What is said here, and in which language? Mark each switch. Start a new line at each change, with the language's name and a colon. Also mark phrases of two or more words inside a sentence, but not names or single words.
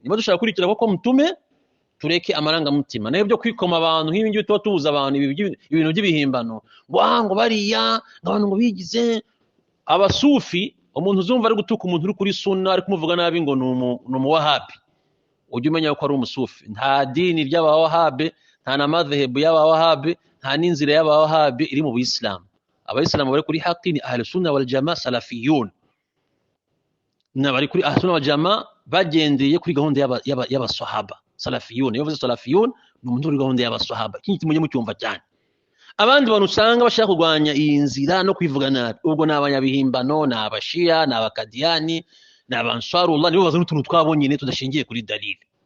Kinyarwanda: Niba dushaka kurikira ko mutume, tureke amarangamutima nayo byo kwikoma abantu nk'ibi ngibi tuba tubuza abantu ibintu by'ibihimbano ngo bariya abantu ngo bigize abasufi. Umuntu uzumva ari gutuka umuntu uri kuri sunna ari kumuvuga nabi ngo numu wahabi, ujye umenya ko ari umusufi. Nta dini ry'abawahabi, nta na madhhabu y'abawahabi, nta n'inzira y'abawahabi iri mu Islam. Abayisilamu bari kuri haqi ni
Arabic: أهل السنة والجماعة سلفيون,
Kinyarwanda: na bari kuri
Arabic: أهل السنة والجماعة
Kinyarwanda: bagendeye kuri gahunda y'abasahaba salafiyun. Iyo bavuze salafiyun ni umuntu uri gahunda y'abasahaba. Iki kimwe mu cyumva cyane. Abandi bantu usanga bashaka kurwanya iyi nzira no kwivuga nabi, ubwo ni abanyabihimbano, ni abashia, ni abakadiyani, ni abansarullah, nibo bazana utuntu twabo nyine tudashingiye kuri dalili.